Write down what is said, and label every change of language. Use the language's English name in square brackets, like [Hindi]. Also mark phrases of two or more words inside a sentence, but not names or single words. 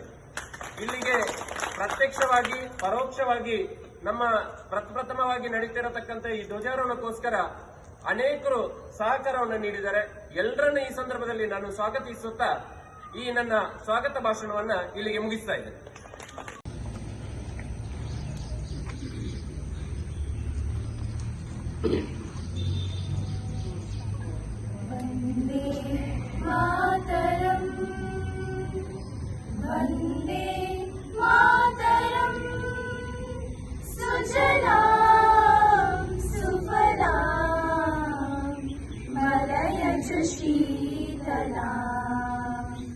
[Kannada] ಇಲ್ಲಿಗೆ ಪ್ರತ್ಯಕ್ಷವಾಗಿ ಪರೋಕ್ಷವಾಗಿ ನಮ್ಮ ಪ್ರಪ್ರಥಮವಾಗಿ ನಡೀತಿರತಕ್ಕಂಥ ಈ ಧ್ವಜಾರೋಹಣಕ್ಕೋಸ್ಕರ ಅನೇಕರು ಸಹಕಾರವನ್ನು ನೀಡಿದ್ದಾರೆ. ಎಲ್ಲರನ್ನು ಈ ಸಂದರ್ಭದಲ್ಲಿ ನಾನು ಸ್ವಾಗತಿಸುತ್ತಾ ಈ ನನ್ನ ಸ್ವಾಗತ ಭಾಷಣವನ್ನ ಇಲ್ಲಿಗೆ ಮುಗಿಸ್ತಾ ಇದ್ದೇನೆ. [Sanskrit] वन्दे मातरम् वन्दे मातरम् सुजलां सुफलां मलयज शीतलां